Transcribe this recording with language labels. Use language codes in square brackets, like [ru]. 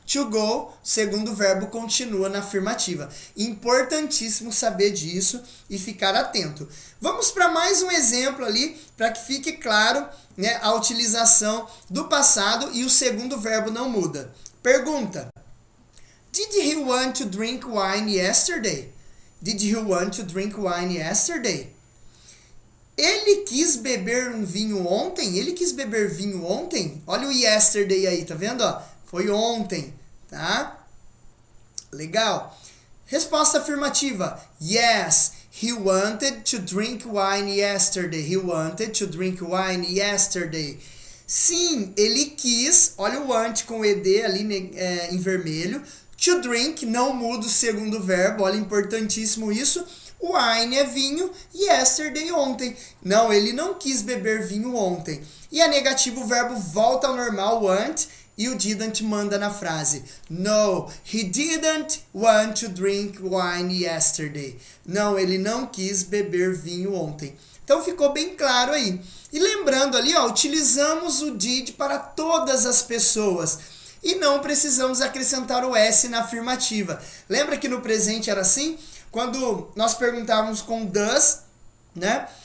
[pt] To go, segundo verbo, continua na afirmativa. Importantíssimo saber disso e ficar atento. Vamos para mais um exemplo ali, para que fique claro, né, a utilização do passado e o segundo verbo não muda. Pergunta. [en] Did he want to drink wine yesterday? Did he want to drink wine yesterday? [pt] Ele quis beber um vinho ontem? Ele quis beber vinho ontem? Olha o yesterday aí, tá vendo? Ó? Foi ontem, tá? Legal. Resposta afirmativa. [en] Yes, he wanted to drink wine yesterday. He wanted to drink wine yesterday. [pt] Sim, ele quis, olha o want com o ed ali em vermelho. To drink, não muda o segundo verbo, olha, importantíssimo isso. Wine é vinho, yesterday, ontem. Não, ele não quis beber vinho ontem. E a negativo, o verbo volta ao normal, want, e o didn't manda na frase. [en] No, he didn't want to drink wine yesterday. [pt] Não, ele não quis beber vinho ontem. Então ficou bem claro aí. E lembrando ali, ó, utilizamos o did para todas as pessoas. E não precisamos acrescentar o S na afirmativa. Lembra que no presente era assim? Quando nós perguntávamos com does, né?